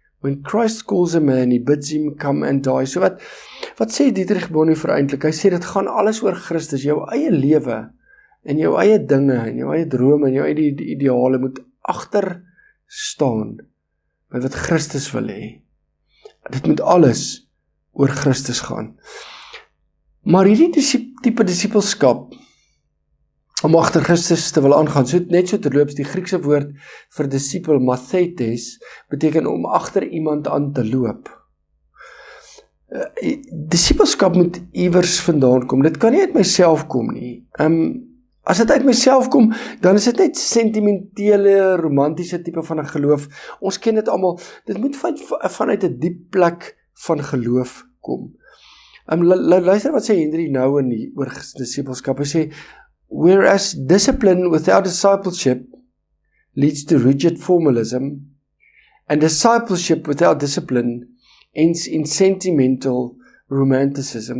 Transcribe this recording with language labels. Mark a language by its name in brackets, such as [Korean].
[English] When Christ calls a man, he bids him come and die. [Afrikaans] So wat sê Dietrich Bonhoeffer eintlik? Hy sê dit gaan alles oor Christus, jou eie lewe, en jou eie dinge, en jou eie drome, en jou eie ideale moet agter staan by wat Christus wil hê. Dit moet alles oor Christus gaan. Maar hierdie tipe disipelskap, om agter Christus te wil aangaan, net so terloops, die Griekse woord vir disipel, mathetes, beteken om agter iemand aan te loop. Disipelskap moet iewers vandaan kom. Dit kan nie uit myself kom nie. As dit uit myself kom, dan is dit net sentimentele, romantiese tipe van 'n geloof. Ons ken dit almal. Dit moet vanuit 'n diep plek van geloof kom. Luister wat sê Henry Nouwen oor disipelskap. Hy sê, [English] whereas discipline without discipleship leads to rigid formalism, and discipleship without discipline ends in sentimental romanticism.